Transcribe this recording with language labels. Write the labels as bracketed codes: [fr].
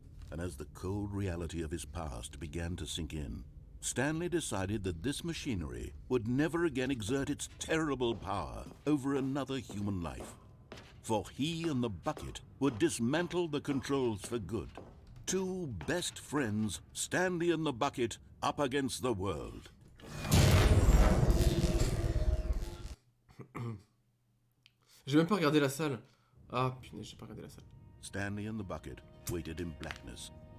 [en] And as the cold reality of his past began to sink in, Stanley decided that this machinery would never again exert its terrible power over another human life. For he and the bucket would dismantle the controls for good. Two best friends, Stanley and the bucket, up against the world. [fr] J'ai même pas regardé la salle. Ah punaise, j'ai pas regardé la salle. [en] Stanley and the bucket waited in blackness.